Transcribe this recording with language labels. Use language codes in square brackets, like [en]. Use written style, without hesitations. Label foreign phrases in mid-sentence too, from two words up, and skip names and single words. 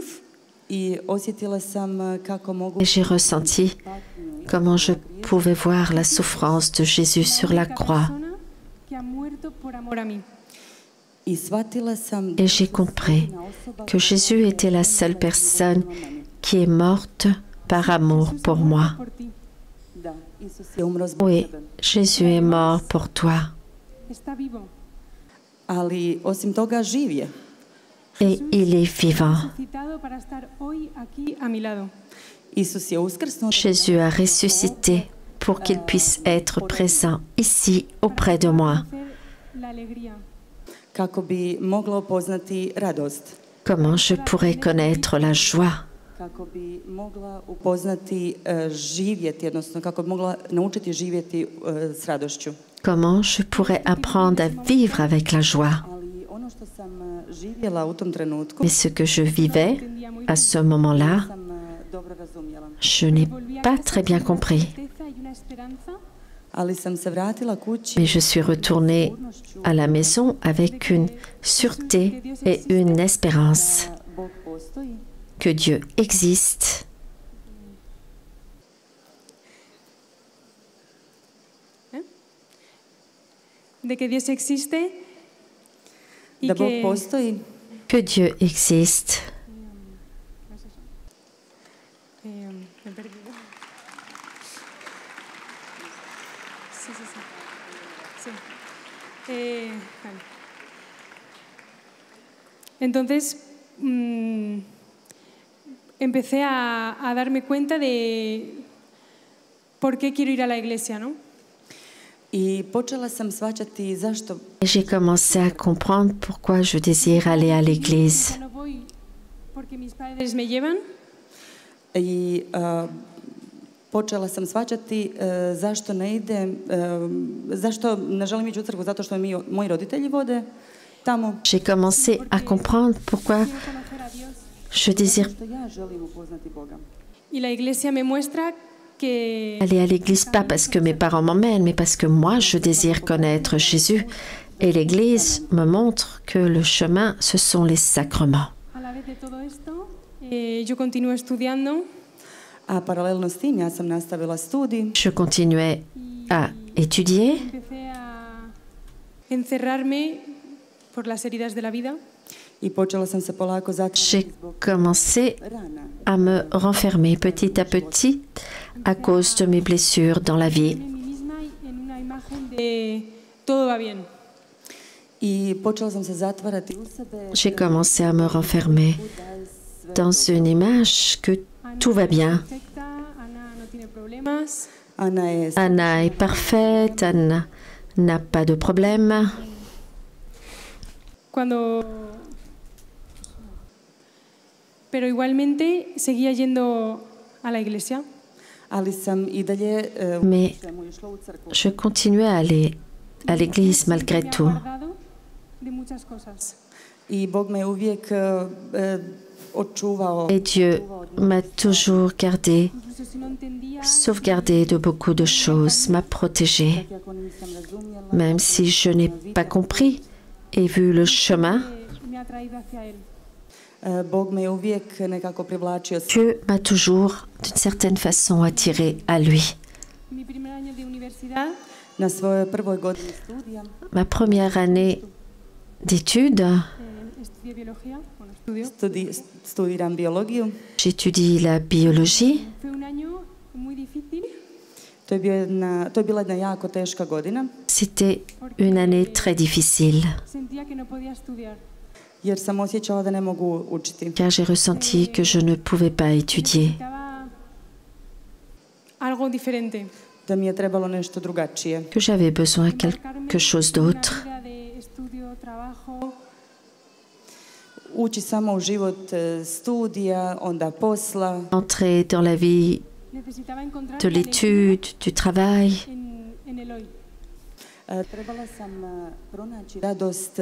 [hr] i osjetila sam kako mogu [fr] Et j'ai ressenti comment je pouvais voir la souffrance de Jésus sur la croix. [es] persona que ha muerto por amor a mí. [hr] i shvatila sam [fr] Et j'ai compris que Jésus était la seule personne qui est morte par amour pour moi. [es] Por ti. [hr] da Isus je umro zbog [fr] Oui, [hr] tebe. [fr] Jésus est mort pour toi. [es] Está vivo. [hr] Ali osim toga živ je. [fr] Et il est vivant. [es] Resucitado para estar hoy aquí a mi lado. [hr] Isus je uskrsnuo [fr] Jésus a ressuscité pour qu'il puisse être présent ici auprès de moi. [es] Hacer la alegría. [hr] kako bi mogla upoznati radost, [fr] Comment je pourrais connaître la joie? [hr] kako bi mogla upoznati živjeti, odnosno kako bi mogla naučiti živjeti s radošću. [fr] Comment je pourrais apprendre à vivre avec la joie? [hr] Ali ono što sam živjela u tom trenutku [fr] Mais ce que je vivais à ce moment-là, [hr] sam dobro razumjela. [fr] je n'ai pas très bien compris. [es] Certeza y una esperanza [hr] Ali sam se vratila kući [fr] Mais je suis retournée à la maison avec une sûreté et une espérance [hr] da Bog postoji [fr] que Dieu existe [es] de que Dios existe y [hr] da Bog [fr] que [hr] postoji [fr] que Dieu existe [es] me he perdido. Sí, sí, sí. Sí. Vale. Entonces, empecé a darme cuenta de por qué quiero ir a la iglesia, ¿no? [hr] i počela sam shvaćati zašto [fr] et j'ai commencé à comprendre pourquoi je désire aller à l'église. [es] Ya no voy porque mis padres me llevan, [hr] i počela sam shvaćati zašto ne idem, zašto ne želim ići u crkvu, zato što me moji roditelji vode tamo, [fr] J'ai commencé à comprendre pourquoi [es] quiero conocer a Dios. [fr] je désire [hr] što ja želim upoznati Boga. [es] Y la iglesia me muestra que [fr] aller à l'église, pas parce que mes parents m'emmènent, mais parce que moi, je désire connaître Jésus. Et l'église me montre que le chemin, ce sont les sacrements. [es] a la vez de todo esto, yo continúo estudiando [hr] A paralelno s tim ja sam nastavila studij [fr] Je continuais à étudier [es] empecé a encerrarme por las heridas de la vida. [hr] i počela sam se polako [fr] j'ai [hr] zatvarati zbog [fr] commencé [hr] rana. [fr] à me renfermer petit à petit à cause de mes blessures dans la vie. [es] En mí misma y en una imagen de todo va bien. [hr] I počela sam se zatvarati u sebe. [fr] J'ai commencé à me renfermer dans une image que tout va bien. [es] Perfecta, Ana no tiene problemas. [hr] Ana je [fr] Anna est parfaite, Anna n'a pas de problème. [es] Cuando pero igualmente seguía yendo a la iglesia. [hr] ali sam i dalje [fr] Mais [hr] čemu išla u crkvu. [fr] je continuais à aller à l'église malgré tout. [hr] I Bog me uvijek očuvao. [fr] Et Dieu m'a toujours gardé, sauvegardé de beaucoup de choses, m'a protégé. Même si je n'ai pas compris et vu le chemin, [hr] Bog me uvijek nekako privlačio. [fr] Dieu m'a toujours, d'une certaine façon, attiré à lui. [hr] Na svojoj prvoj godini studija [fr] Ma première année d'études, [hr] studiram biologiju. [fr] j'étudie la biologie. [hr] To je bila jedna jako teška godina, [fr] C'était une année très difficile, [hr] jer sam osjećala da ne mogu učiti. [fr] car j'ai ressenti que je ne pouvais pas étudier, [es] algo diferente. [hr] Da mi je trebalo nešto drugačije. [fr] que j'avais besoin de quelque chose d'autre. [hr] Ući samo u život studija, onda posla. [fr] Entrer dans la vie de l'étude, du travail. [hr] Trebala sam pronaći radost